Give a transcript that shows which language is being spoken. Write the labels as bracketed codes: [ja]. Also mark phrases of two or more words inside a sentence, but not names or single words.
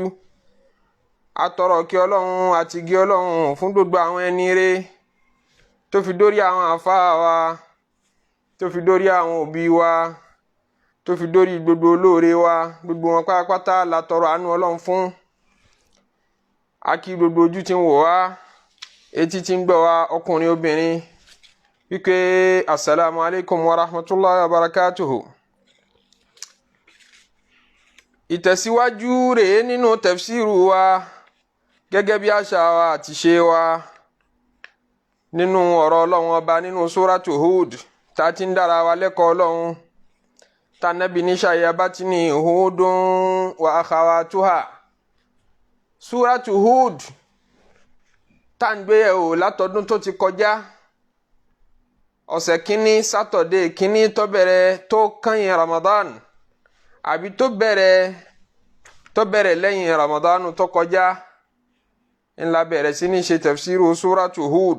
[yo] Atọrọ kẹ́ Ọlọ́run àti gẹ́ Ọlọ́run fún gbogbo àwọn ẹni rere tó fi dórí àwọn àfáà wa, tó fi dórí àwọn òbí wa, tó fi dórí gbogbo olóore wa, gbogbo wọn pátápátá la tọrọ àánú Ọlọ́run fún. A kí gbogbo ojú tí ń wò wá, etí tí ń gbọ́ wá, ọkùnrin obìnrin, wípé [ar] السلام عليكم ورحمة الله وبركاته. [yo] Ìtẹ̀síwájú rèé nínú tafsiru wa gẹ́gẹ́ bí àṣà wa àti ṣe wa nínú ọ̀rọ̀ Ọlọ́run ọba nínú suratu Hud tá ti ń dára wa lẹ́kọ̀ọ́ Ọlọ́run. Tanabi ní [ar] شيبتني هود وأخواتها. [yo] Suratu Hud tá ń gbé yẹ̀wò látọdún tó ti kọjá, ọ̀sẹ̀ kínní sátọ̀dé kínní tó bẹ̀rẹ̀ tó kányìn Ramadan àbí tó bẹ̀rẹ̀ lẹ́yìn Ramadan tó kọjá, ńlá bẹ̀rẹ̀ sí ní ṣe [ar] تفسير سورة [yo] Hud.